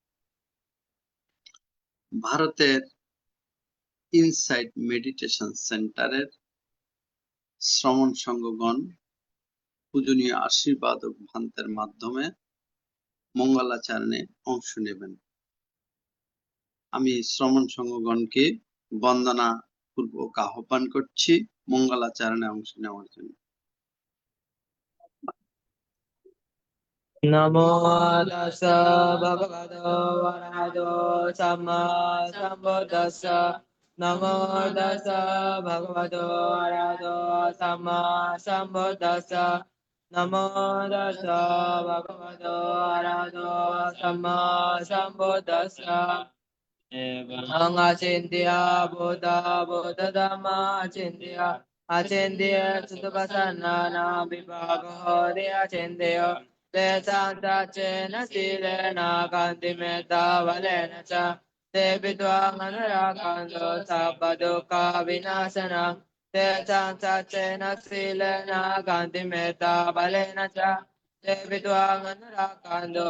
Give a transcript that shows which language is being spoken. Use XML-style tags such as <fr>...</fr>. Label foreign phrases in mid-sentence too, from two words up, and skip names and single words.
<bn>ভারতের ইনসাইট মেডিটেশন সেন্টারের শ্রমণ সংঘগণ পূজনীয় আশীর্বাদক ভান্তের মাধ্যমে মঙ্গলাচরণে অংশ নেবেন। আমি শ্রমণ সংঘগণকে বন্দনা পূর্বক আহ্বান করছি মঙ্গলাচরণে অংশ নেওয়ার জন্য।</bn> <pi>নমো তাস্সা ভগবতো অরহতো সাম্মা সাম্বুদ্দাস্সা। নমো তাস্সা ভগবতো অরহতো সাম্মা সাম্বুদ্দাস্সা। নমো তাস্সা ভগবতো অরহতো সাম্মা সাম্বুদ্দাস্সা। Ang achindiya Buddha Buddha Dhamma achindiya achindiya Sutupasana na vibhagaho de achindiya te santachena silena kantimeta valena cha te vidvang anurakanto sabba dukkha vinasana te santachena silena kantimeta valena cha te vidvang anurakanto</pi>